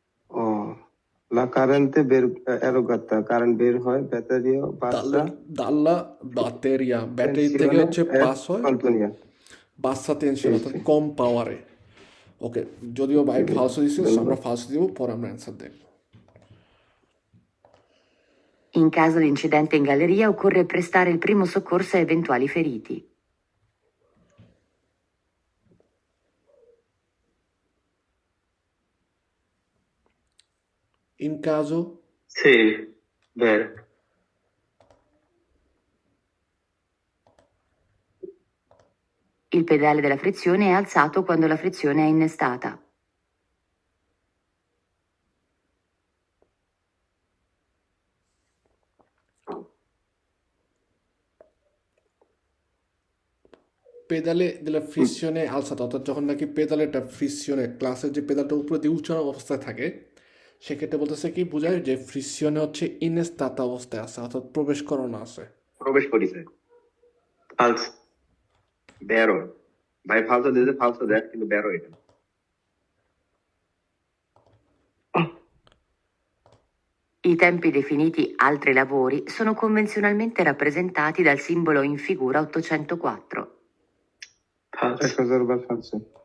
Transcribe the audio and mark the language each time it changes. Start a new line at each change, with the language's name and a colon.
Bangla: ও
Italian: la corrente erogata,
Bangla: current বের হয় ব্যাটারিও বাসা দাল্লা ব্যাটেরিয়া ব্যাটারি থেকে হচ্ছে পাস হয় কন্টিনিউ বাসা টেনশন অর্থাৎ কম পাওয়ারে। ওকে, যদিও ভাই ফালসো দিচ্ছে আমরা ফালসো দিব, পরে আমরা answer Dev.
Italian: In caso di incidente in galleria occorre prestare il primo soccorso a eventuali feriti. In caso Sì, vero. Il pedale della frizione è alzato quando la frizione è innestata.
Bangla: পেডালে দিলে ফ্রিকশনে আলসাটা অর্থাৎ যখন নাকি পেডালেটা ফ্রিকশনে ক্লাসের যে পেডালটা উপরে দিয়ে উঁচানো অবস্থায় থাকে সেক্ষেত্রে বলতেছে কি বোঝায় যে ফ্রিকশনে হচ্ছে ইনস্তাতা অবস্থায় আছে অর্থাৎ প্রবেশ করানো আছে। প্রবেশ করিছে,
Italian: Falso. বেরো।
Bangla: ভাই ফালতু দিয়েছে, ফালতু দেখ, কিন্তু বেরো এটা।
Italian: I tempi definiti altri lavori sono convenzionalmente rappresentati dal simbolo in figura 804. Falso.
Bangla: 1000 bar ফালসো।